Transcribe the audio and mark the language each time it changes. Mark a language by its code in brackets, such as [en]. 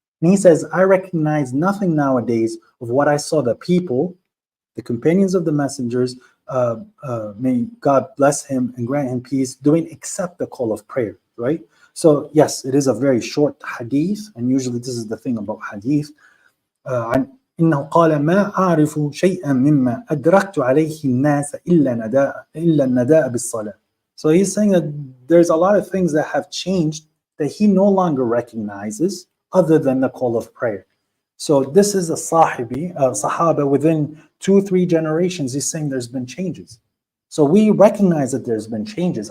[en] And he says, I recognize nothing nowadays of what I saw the people, the companions of the messengers, may God bless him and grant him peace, doing except the call of prayer, right? So yes, it is a very short hadith, and usually this is the thing about hadith. [ar] إنه قال ما أعرف شيئا مما أدركت عليه الناس إلا النداء بالصلاة. [en] So he's saying that there's a lot of things that have changed that he no longer recognizes other than the call of prayer. So this is a Sahaba within 2-3 generations. He's saying there's been changes. So we recognize that there's been changes.